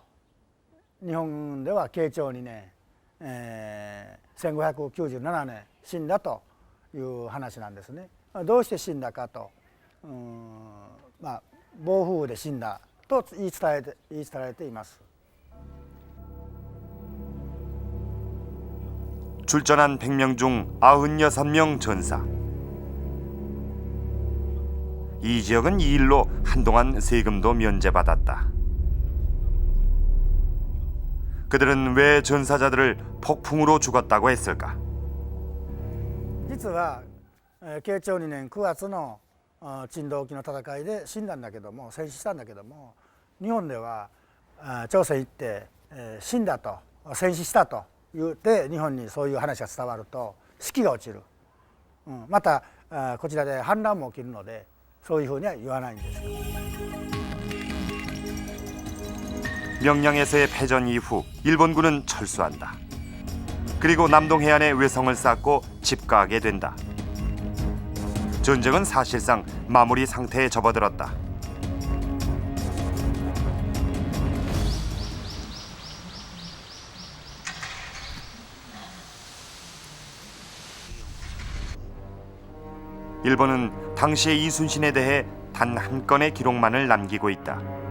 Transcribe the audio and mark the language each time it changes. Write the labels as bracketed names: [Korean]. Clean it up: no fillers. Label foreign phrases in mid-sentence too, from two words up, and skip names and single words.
[Japanese] 日本では慶長2年、1597年死んだという話なんですね。どうして死んだかと、暴風雨で死んだと言い伝えられています。 [Korean] 출전한 100명 중 96명 전사. 이 지역은 이 일로 한동안 세금도 면제받았다. 그들은 왜 전사자들을 폭풍으로 죽었다고 했을까? [Japanese] 実は慶長2年9月の珍道沖の戦いで死んだんだけども、戦死したんだけども、日本では朝鮮行って死んだと戦死したと言って日本にそういう話が伝わると士気が落ちる、またこちらで反乱も起きるのでそういうふうには言わないんです。 [Korean] 명량에서의 패전 이후 일본군은 철수한다. 그리고 남동 해안에 외성을 쌓고 집가하게 된다. 전쟁은 사실상 마무리 상태에 접어들었다. 일본은 당시의 이순신에 대해 단 한 건의 기록만을 남기고 있다.